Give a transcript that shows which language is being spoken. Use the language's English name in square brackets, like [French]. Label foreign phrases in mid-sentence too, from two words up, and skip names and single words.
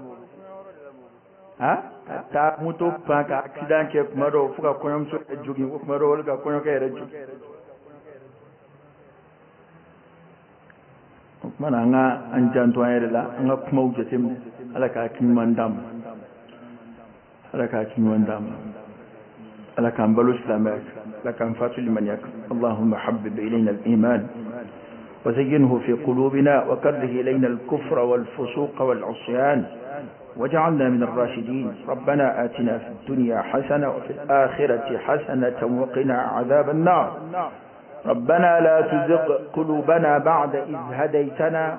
[Bambara] ka taa moto pan ka accident kɛ kuma dɔw fo ka kɔɲɔmuso jogin kuma dɔw wali ka kɔɲɔkɛ yɛrɛ jogin o kuma na an ka an janto an yɛrɛ la an ka kumaw jateminɛ ala ka hakili ɲuman d'an ma ala ka hakili ɲuman d'an ma ala k'an balo silamɛya kan ala k'an fatu limaniya kan allahumma [Arabic] حبب إلينا الإيمان وزينه في قلوبنا وكره إلينا الكفر والفسوق والعصيان وجعلنا من الراشدين ربنا آتنا في الدنيا حسنة وفي الآخرة حسنة وقنا عذاب النار ربنا لا تزغ قلوبنا بعد إذ هديتنا